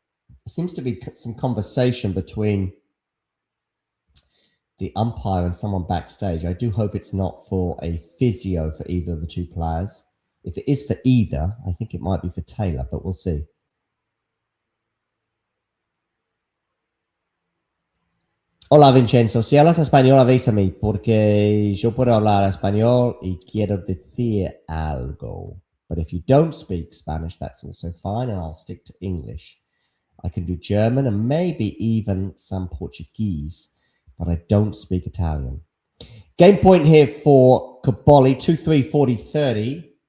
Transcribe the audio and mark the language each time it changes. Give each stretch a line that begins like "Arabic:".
English: There seems to be some conversation between the umpire and someone backstage. I do hope it's not for a physio for either of the two players. If it is for either, I think it might be for Taylor, but we'll see.
Spanish: Hola Vincenzo, si hablas español avísame porque yo puedo hablar español y quiero decir algo.
English: But if you don't speak Spanish, that's also fine, and I'll stick to English. I can do German and maybe even some Portuguese, but I don't speak Italian. Game point here for Kaboli, 2-3, 40-30.